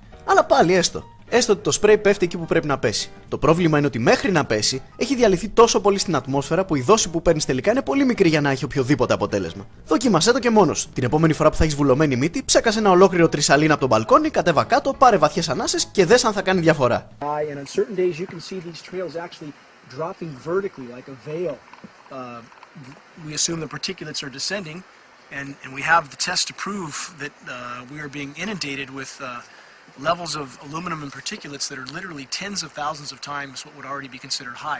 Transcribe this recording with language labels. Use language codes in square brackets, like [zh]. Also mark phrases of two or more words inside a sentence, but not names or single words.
[el] Αλλά πάλι έστω ότι το σπρέι πέφτει εκεί που πρέπει να πέσει. Το πρόβλημα είναι ότι μέχρι να πέσει έχει διαλυθεί τόσο πολύ στην ατμόσφαιρα που η δόση που παίρνει τελικά είναι πολύ μικρή για να έχει οποιοδήποτε αποτέλεσμα. Δοκίμασέ το και μόνος. Την επόμενη φορά που θα έχεις βουλωμένη μύτη, ψέκασε ένα ολόκληρο τρισαλίνα από τον μπαλκόνι, κατέβα κάτω, πάρε βαθιές ανάσες και δες αν θα κάνει διαφορά. [en] We assume the particulates are descending, and we have the tests to prove that we are being inundated with levels of aluminum and particulates that are literally tens of thousands of times what would already be considered high.